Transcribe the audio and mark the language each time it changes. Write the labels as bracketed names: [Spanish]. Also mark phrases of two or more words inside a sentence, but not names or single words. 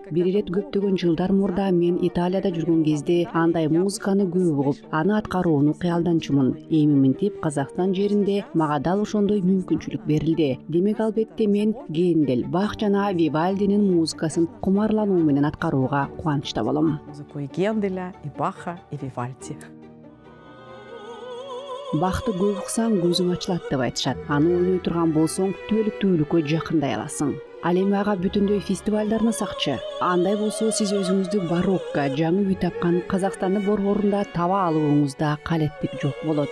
[Kyrgyz] Бир ирет көптөгөн жылдар мурда мен Италияда жүргөн кезде андай музыканы көп угуп, аны аткарууну кыялданчумун. Эми мынтип Казакстан жеринде дал ошондой мүмкүнчүлүк берилди. Демек албетте мен Гендел, Бах жана Вивальдинин музыкасын кумарлануу менен аткарууга кубанычта болом. [Russian] Музыку и Генделя, и Баха, и Вивальди. [Kyrgyz] Бахты көп уксаң көзүң ачылат деп айтышат. Аны ойной турган болсоң түбөлүктүүлүккө жакындай аласың. Ал эми ага бүтүндөй фестивалдарына сакчы. Андай болсо сиз өзүңүздү барокко жаңы үй тапкан Казакстандын борборунда таба алууңузда калеттик жок болот.